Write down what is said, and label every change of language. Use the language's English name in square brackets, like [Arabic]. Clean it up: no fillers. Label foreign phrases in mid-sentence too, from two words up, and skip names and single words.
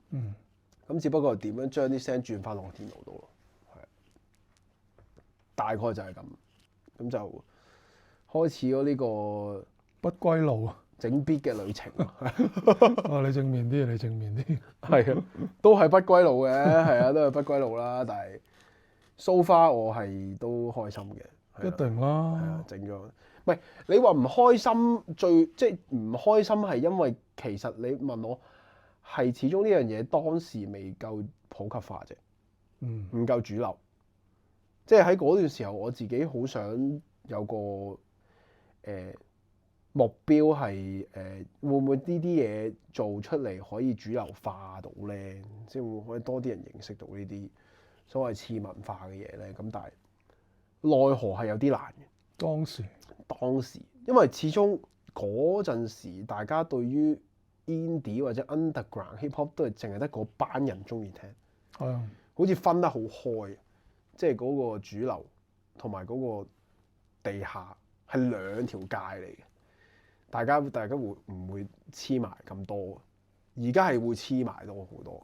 [Cantonese] 咁只不過點樣將啲聲轉翻落電腦度咯。大概就係咁，咁就開始咗呢個不歸路啊，整 beat 嘅旅程。你正面啲，係啊，都係不歸路嘅，係啊，都係不歸路啦。但係 [English] so far [Cantonese] 我係都開心嘅，一定啦。係啊，整咗。唔係你話唔開心，即係唔開心係因為其實你問我係始終呢樣嘢當時未夠普及化啫，唔夠主流。即係喺嗰段時候，我自己好想有個目標係會唔會呢啲嘢做出嚟可以主流化到咧？即係會唔會可以多啲人認識到呢啲所謂次文化嘅嘢咧？咁但係奈何係有啲難嘅。當時，因為始終嗰陣時大家對於 indie 或者 [English] underground hip hop [Cantonese] 都係淨係得嗰班人中意聽，好似分得好開。即係嗰個主流同埋嗰個地下係兩條界嚟嘅，大家會唔會黐埋咁多？而家係會黐埋多好多。